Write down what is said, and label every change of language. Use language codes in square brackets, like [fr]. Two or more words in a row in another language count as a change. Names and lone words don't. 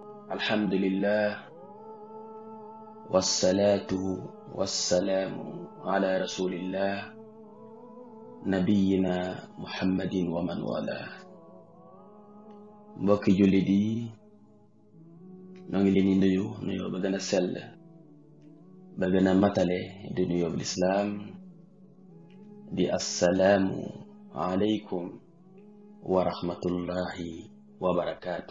[ar] الحمد لله والصلاة والسلام على رسول الله نبينا محمد ومن والاه. [wo] mbokki jullit yi noo ngi leen di nuyu nuyoo ba gën a sell ba gën a matale di nuyoo lislaam di [ar] السلام عليكم ورحمة الله وبركاته.